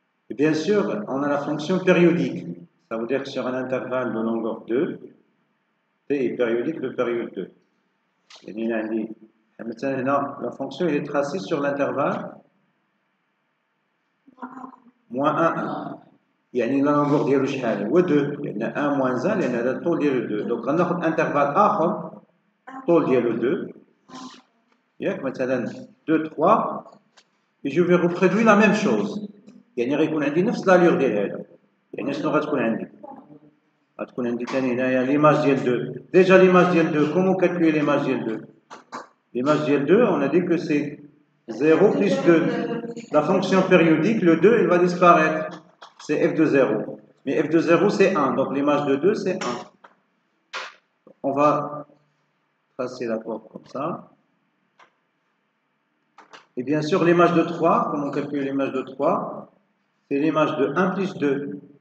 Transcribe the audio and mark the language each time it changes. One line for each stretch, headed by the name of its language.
French: Et bien sûr, on a la fonction périodique. Ça veut dire que sur un intervalle de longueur 2, t est périodique de période 2. Et maintenant, la fonction est tracée sur l'intervalle moins 1.
Arabic: يعني لا ننظر ديالو شحال هو 2 لان 1 moins 1 لان هذا الطول ديالو 2 دونك غناخذ انترفال اخر الطول ديالو 2 ياك مثلا 2 3
French: et je vais reproduire la même chose
Arabic: يعني غير يكون عندي نفس لالور ديال هذا. يعني شنو غتكون عندي؟ غتكون عندي ثاني هنايا ليماج ديال 2.
French: ديجا ليماج ديال 2 كومون كالكولي ليماج ديال 2؟ L'image ديال 2 on a dit que c'est 0 plus 2. La fonction périodique, le 2 il va disparaître, c'est f de 0. Mais f de 0 c'est 1, donc l'image de 2 c'est 1. On va tracer la courbe comme ça. Et bien sûr l'image de 3, comment on calcule l'image de 3? C'est l'image de 1 plus 2.